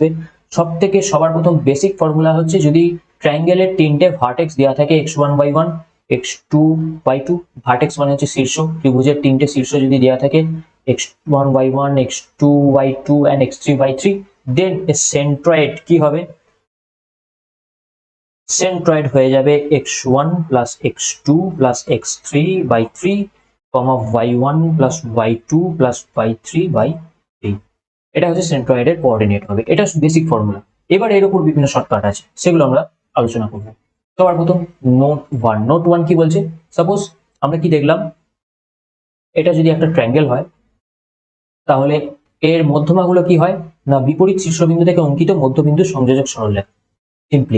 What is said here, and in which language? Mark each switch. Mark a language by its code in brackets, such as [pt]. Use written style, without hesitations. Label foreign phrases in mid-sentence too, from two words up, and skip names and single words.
[bn] সব থেকে সবার প্রথম [en] basic formula [bn] হচ্ছে, যদি ট্রায়াঙ্গেলের তিনটে ভার্টেক্স দেওয়া থাকে x1/1 x2/2, ভার্টেক্স মানে হচ্ছে শীর্ষ, ত্রিভুজের তিনটে শীর্ষ যদি দেওয়া থাকে x1/1 x2/2 and x3/3, [en] then centroid [bn] কি হবে, সেন্ট্রয়েড হয়ে যাবে x1 plus x2 plus x3/3, y1 plus y2 plus y3/3। এটা হচ্ছে সেন্ট্রয়েডের কোঅর্ডিনেট হবে, এটা [en] basic formula. [bn] এবার এর উপর বিভিন্ন শর্টকাট আছে, সেগুলো আমরা আলোচনা করবো। সবার প্রথম [en] note one [bn] কি বলছে, সাপোজ আমরা কি দেখলাম, এটা যদি একটা ট্রায়াঙ্গেল হয় তাহলে এর মধ্যমাগুলো কি হয় না বিপরীত শীর্ষবিন্দু থেকে অঙ্কিত মধ্যবিন্দু সংযোজক সরলরেখা, সিম্পলি।